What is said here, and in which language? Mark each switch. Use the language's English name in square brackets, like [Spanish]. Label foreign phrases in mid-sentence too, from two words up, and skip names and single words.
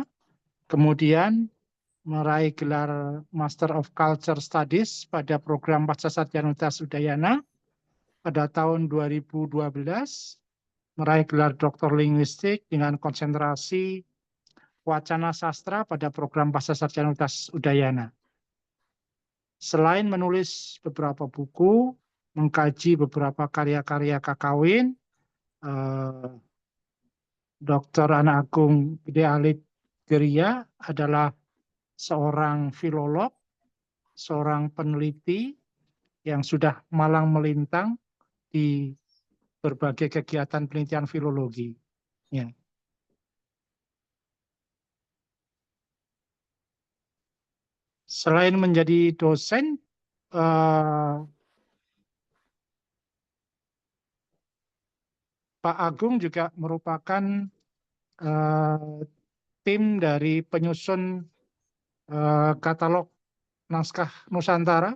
[Indonesian] Kemudian meraih gelar [English] Master of Culture Studies [Indonesian] pada program Pascasarjana Universitas Udayana pada tahun 2012, meraih gelar Doktor Linguistik dengan konsentrasi Wacana Sastra pada program Pascasarjana Universitas Udayana. Selain menulis beberapa buku, mengkaji beberapa karya-karya Kakawin, Dr. Anak Agung Gede Alit Geria adalah seorang filolog, seorang peneliti yang sudah malang melintang di berbagai kegiatan penelitian filologi. Ya. Selain menjadi dosen, Pak Agung juga merupakan tim dari penyusun katalog naskah Nusantara,